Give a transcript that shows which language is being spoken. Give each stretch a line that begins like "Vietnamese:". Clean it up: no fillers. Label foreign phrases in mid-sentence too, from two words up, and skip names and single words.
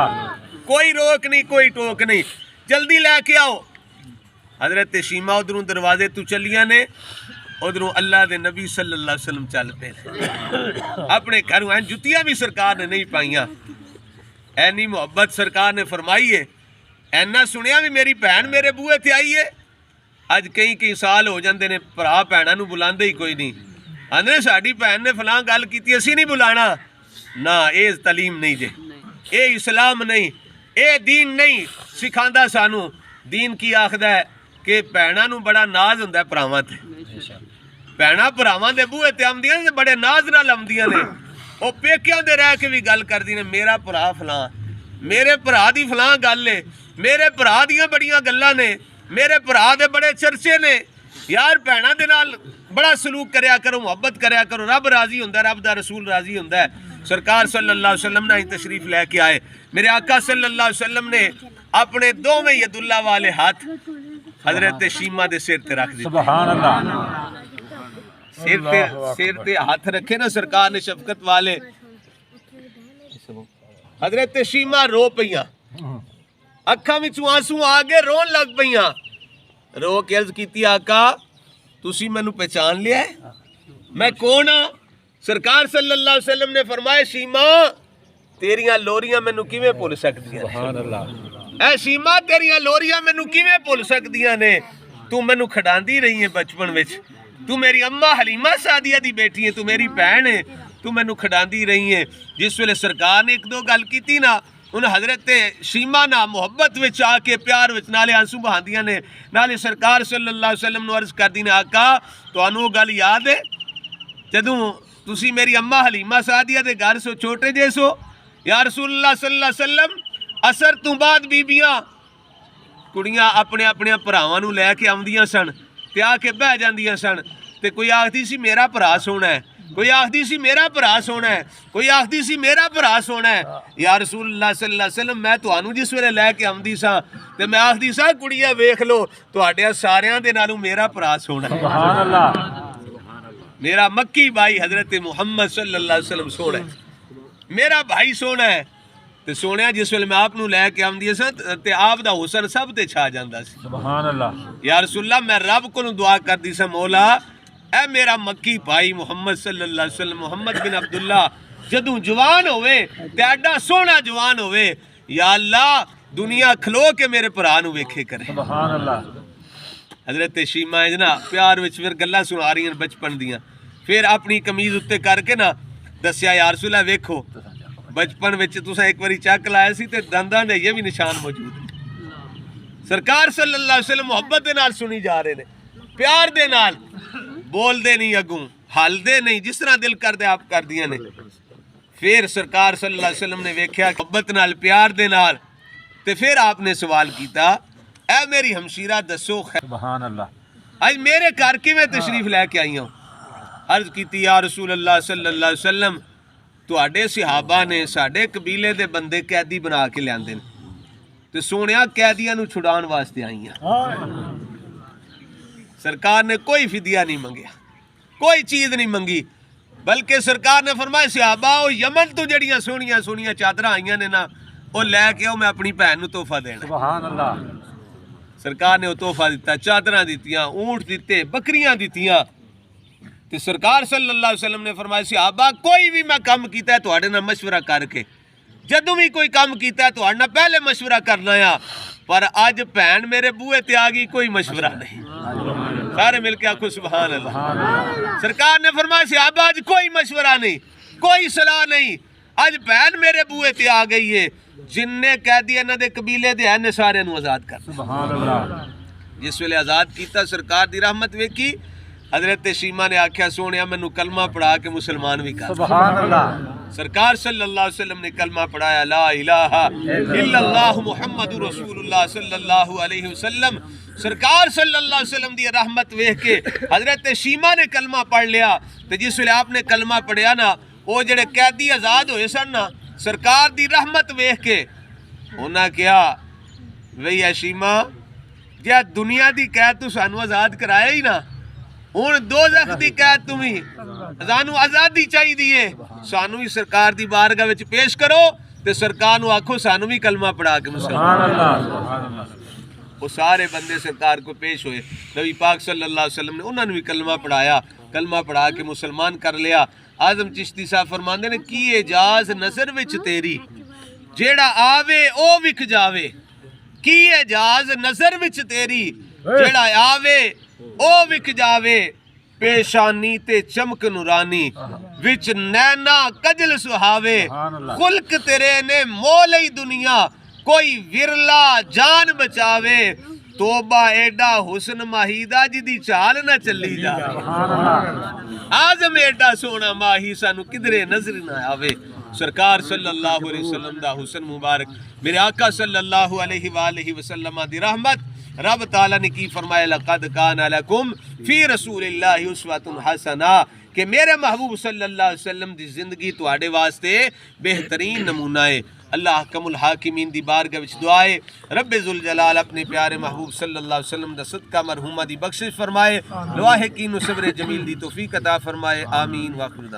Punjabi: کوئی روک نہیں کوئی ٹوک نہیں جلدی لے کے آؤ حضرت شیما ادھروں دروازے تو چلیاں نے ادھروں اللہ دے نبی
Arabic: صلی اللہ علیہ وسلم
Punjabi: چل پے اپنے گھروں ہیں جتیاں بھی سرکار نے نہیں پائیاں اینی محبت سرکار نے فرمائی ہے اینا سنیا بھی میری بہن میرے بوئے تھے آئی ہے اج کئی سال ہو جاندے نے پرا بہناں نو بلاندے ہی کوئی نہیں آندے ساڈی بہن نے فلاں گل کیتی اسی نہیں بلانا نہ اے تعلیم نہیں جے اے اسلام نہیں اے دین نہیں سکھاندا سانو دین کی آخدا ہے کہ بہناں نو بڑا ناز ہوندا ہے پراواں تے بہناں پراواں دے بوئے تے آندیاں نے بڑے ناز نال آندیاں نے او پیکیاں دے رہ کے بھی گل کردی نے میرا پرا فلاں میرے پرا دی فلاں گل ہے میرے پرا دیاں بڑیاں گلاں نے میرے پرا دے بڑے چرچے نے یار بہناں دے نال بڑا سلوک کریا کرو محبت کریا کرو رب راضی ہوندا ہے رب دا رسول راضی ہوندا ہے سرکار
Arabic: صلی اللہ علیہ وسلم
Punjabi: نے تشریف لے کے آئے میرے آقا
Arabic: صلی اللہ علیہ وسلم
Punjabi: نے اپنے دوویں ید اللہ والے ہاتھ حضرت شیما دے سر تے رکھ دی
Arabic: سبحان اللہ
Punjabi: سر تے ہاتھ رکھے نا سرکار نے شفقت والے حضرت شیما رو پیاں اکھاں وچوں آنسو آگے رون لگ پیاں رو کے عرض کیتی آقا تسی مینوں پہچان لیا ہے میں کون ہاں سرکار
Arabic: صلی اللہ علیہ وسلم
Punjabi: نے فرمایا شیما تیریاں لوریاں مینوں کیویں بھول سکدیاں
Arabic: سبحان اللہ
Punjabi: اے شیما تیریاں لوریاں مینوں کیویں بھول سکدیاں نے تو مینوں کھڈاندی رہی ہے بچپن وچ تو میری اماں حلیمہ سعدیہ دی بیٹی ہے تو میری بہن ہے تو مینوں کھڈاندی رہی ہے جس ویلے سرکار نے ایک دو گل کیتی نا انہیں حضرت شیما نا محبت وچ آ کے پیار وچ نالے آنسو بہاندیاں نے نالے سرکار
Arabic: صلی اللہ علیہ وسلم
Punjabi: نو عرض کردی نے آقا تانوں وہ گل یاد ہے جدوں تسی میری اماں حلیمہ سعدیہ دے گھر سو چھوٹے جے سو
Arabic: یا رسول اللہ صلی اللہ علیہ وسلم
Punjabi: اثر تو بعد بیبیاں کڑیاں اپنے اپنے بھراواں نو لے کے آوندیاں سن تے آ کے بہ جاندیاں سن تے کوئی آکھدی سی میرا بھرا سونا ہے کوئی آخدی سی میرا بھرا سونا ہے کوئی آخدی سی میرا بھرا سونا ہے
Arabic: یا رسول اللہ صلی اللہ علیہ وسلم
Punjabi: میں تانوں جس ویلے لے کے آمدی سا تے میں آخدی سا کڑیاں ویکھ لو تہاڈیاں ساریاں دے نالوں میرا بھرا سونا ہے
Arabic: سبحان اللہ
Punjabi: میرا مکی بھائی حضرت محمد
Arabic: صلی اللہ علیہ وسلم
Punjabi: سونا ہے میرا بھائی سونا ہے تے سونے جس ویلے میں آپ نو لے کے آمدی سا تے آپ دا حسن سب تے چھا جاندا سی
Arabic: سبحان اللہ یا رسول اللہ
Punjabi: میں رب کو دعا کردی سا مولا اے میرا مکی بھائی محمد
Arabic: صلی اللہ علیہ وسلم
Punjabi: محمد بن عبداللہ جدوں جوان ہوئے تے ایڈا سونا جوان ہوئے
Arabic: یا اللہ
Punjabi: دنیا کھلو کے میرے بھرا نو ویکھے کرے
Arabic: سبحان اللہ
Punjabi: حضرت شیما نا پیار وچ پھر گلاں سنا رہی ہیں بچپن دیاں پھر اپنی قمیض اتے کر کے نا دسیا
Arabic: یا رسول اللہ
Punjabi: ویکھو بچپن وچ تساں ایک واری چک لایا سی تے دنداں دے یہ بھی نشان موجود ہیں سرکار
Arabic: صلی اللہ علیہ وسلم
Punjabi: محبت دے نال سنی جا رہے نے پیار دے نال بول دے نہیں اگوں ہل دے نہیں جس طرح دل کر دے آپ کر دیاں نے پھر سرکار
Arabic: صلی اللہ علیہ وسلم
Punjabi: نے ویکھیا محبت نال پیار دے نال تے پھر آپ نے سوال کیتا اے میری ہمشیرہ دسو
Arabic: سبحان اللہ
Urdu: آج میرے گھر کی میں تشریف لے کے آئی ہوں
Punjabi: عرض کیتی
Arabic: یا رسول اللہ صلی اللہ علیہ وسلم
Punjabi: تواڈے صحابہ نے ساڈے قبیلے دے بندے قیدی بنا کے لیاندے نے تے سونیا قیدیاں نو چھڑان واسطے آئی ہیں سرکار نے کوئی فدیہ نہیں منگیا کوئی چیز نہیں منگی بلکہ سرکار نے فرمایا صحابہ او یمن تو جڑیاں سونیاں سونیاں چادراں آئیاں نے نا او لے کے آؤ میں اپنی بہن نو تحفہ دینا
Arabic: سبحان اللہ
Punjabi: سرکار نے وہ تحفہ دیتا چادراں دیتیاں اونٹ دیتے بکریاں دیتیاں تے سرکار
Arabic: صلی اللہ علیہ وسلم
Punjabi: نے فرمایا صحابہ کوئی بھی میں کام کیتا ہے تواڈے نال مشورہ کر کے جدوں بھی کوئی کام کیتا ہے تواڈے نال پہلے مشورہ کرنا ہے پر اج بہن میرے بوئے تے آ گئی کوئی مشورہ نہیں سارے مل کے آخو
Arabic: سبحان اللہ
Punjabi: سرکار نے فرمایا صحابہ آج کوئی مشورہ نہیں کوئی صلاح نہیں آج بہن میرے بوئے تے آ گئی ہے جن نے قیدی انہاں دے قبیلے دے ہیں سارے نو آزاد کر
Arabic: سبحان اللہ
Punjabi: جس ویلے آزاد کیتا سرکار دی رحمت ویکھی حضرت شیمہ نے آکھیا سونیا مینوں کلمہ پڑھا کے مسلمان بھی کر
Arabic: سبحان اللہ
Punjabi: سرکار
Arabic: صلی اللہ علیہ وسلم
Punjabi: نے کلمہ پڑھایا
Arabic: لا الہ الا اللہ محمد رسول اللہ صلی اللہ علیہ وسلم
Punjabi: سرکار
Arabic: صلی اللہ علیہ وسلم
Punjabi: دی رحمت ویکھ کے حضرت شیمہ نے کلمہ پڑھ لیا تے جس ویلے آپ نے کلمہ پڑھیا نا وہ جڑے قیدی آزاد ہوئے سن نا سرکار دی رحمت ویکھ کے انہاں کہا وہی ہے شیمہ جے دنیا دی قید تو سانو آزاد کرایا ہی نا ہن دوزخ دی قید تمہیں سانو آزادی چاہی دیئے سانو ہی سرکار دی بارگاہ وچ پیش کرو تے سرکار نو آکھو سانو بھی کلمہ پڑھا کے مسلمان
Arabic: سبحان اللہ سبحان اللہ
Urdu: وہ سارے بندے سرکار کو پیش ہوئے نبی پاک
Arabic: صلی اللہ علیہ وسلم
Urdu: نے انہوں نے بھی کلمہ پڑھایا
Punjabi: کلمہ پڑھا کے مسلمان کر لیا اعظم چشتی صاحب فرماندے نے کی اجاز نظر وچ تیری جیڑا آوے او وکھ جاوے کی اجاز نظر وچ تیری جیڑا آوے او وکھ جاوے پیشانی تے چمک نورانی وچ نینا کجل سہاوے خلق تیرے نے مولئی دنیا کوئی ورلا جان بچاوے توبہ ایڈا حسن ماہیدہ جدی چال نہ چلی جا آزم ایڈا سونا ماہی سانو کدرے نظر نہ آوے سرکار
Arabic: صلی اللہ علیہ وسلم
Punjabi: دا حسن مبارک میرے آقا
Arabic: صلی اللہ علیہ وآلہ وسلم
Punjabi: دی رحمت رب تعالیٰ نے کی فرمایا
Arabic: لقد کان لکم فی رسول اللہ اسوۃ حسنہ
Punjabi: کہ میرے محبوب
Arabic: صلی اللہ علیہ وسلم
Punjabi: دی زندگی تواڈے واسطے بہترین نمونہ ہے اللہ حکم الحاکمین دی بارگاہ وچ دعائے رب ذوالجلال اپنے پیارے محبوب
Arabic: صلی اللہ علیہ وسلم
Punjabi: دا صدقہ مرحومہ دی بخشش فرمائے لواحقین و صبر جمیل دی توفیق عطا فرمائے آمین
Arabic: واخر دعوانا